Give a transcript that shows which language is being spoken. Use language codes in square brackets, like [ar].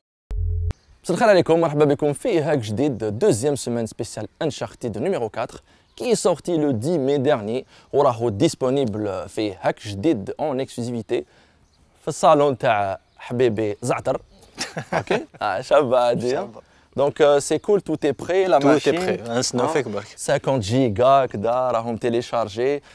[ar] Salam alaikum, marhaba bikoum fi [fr] Hack Jdid, deuxième semaine spéciale Uncharted numéro 4 qui est sorti le 10 mai dernier. [ar] Oraho [fr] disponible [ar] fi Hack Jdid [fr] en exclusivité [ar] في الصالون تاع حبيبي زعتر. OK شابه هادي. [fr] Donc c'est cool, tout est prêt, la machine. Tout est prêt, 50 gigas [ar] كدا راهم [fr] téléchargés.